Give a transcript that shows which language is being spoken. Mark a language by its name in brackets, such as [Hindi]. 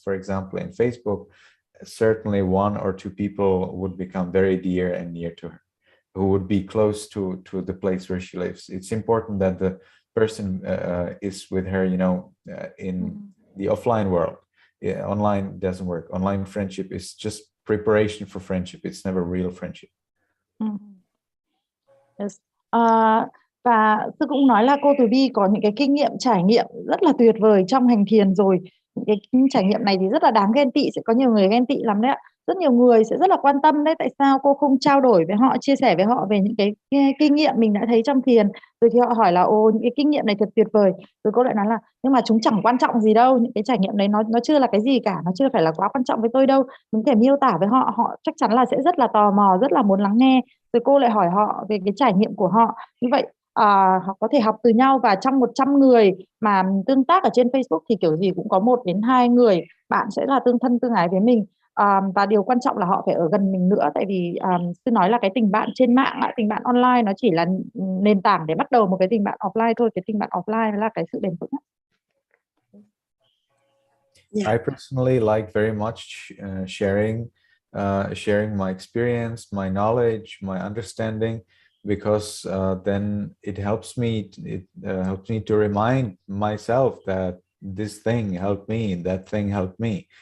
[English] For example, in Facebook, certainly 1 or 2 people would become very dear and near to her, who would be close to the place where she lives. It's important that the person is with her, in the offline world. Online doesn't work. Online friendship is just preparation for friendship. It's never real friendship. Yes. [Vietnamese] Và sư cũng nói là cô Từ Bi có những cái kinh nghiệm trải nghiệm rất là tuyệt vời trong hành thiền rồi. Những cái trải nghiệm này thì rất là đáng ghen tị, sẽ có nhiều người ghen tị lắm đấy ạ. Rất nhiều người sẽ rất là quan tâm đấy, tại sao cô không trao đổi với họ, chia sẻ với họ về những cái kinh nghiệm mình đã thấy trong thiền. Rồi thì họ hỏi là những cái kinh nghiệm này thật tuyệt vời. Rồi cô lại nói là nhưng mà chúng chẳng quan trọng gì đâu, những cái trải nghiệm đấy nó chưa là cái gì cả, nó chưa phải là quá quan trọng với tôi đâu. Mình thể miêu tả với họ, họ chắc chắn là sẽ rất là tò mò, rất là muốn lắng nghe. Rồi cô lại hỏi họ về cái trải nghiệm của họ. Như vậy họ có thể học từ nhau, và trong 100 người mà tương tác ở trên Facebook thì kiểu gì cũng có 1 đến 2 người bạn sẽ là tương thân tương ái với mình. Và điều quan trọng là họ phải ở gần mình nữa, tại vì sư nói là cái tình bạn trên mạng, tình bạn online nó chỉ là nền tảng để bắt đầu một cái tình bạn offline thôi. Cái tình bạn offline là cái sự bền vững. [English] I personally like very much sharing my experience, my knowledge, my understanding, because then it helps me to remind myself that this thing helped me, that thing helped me.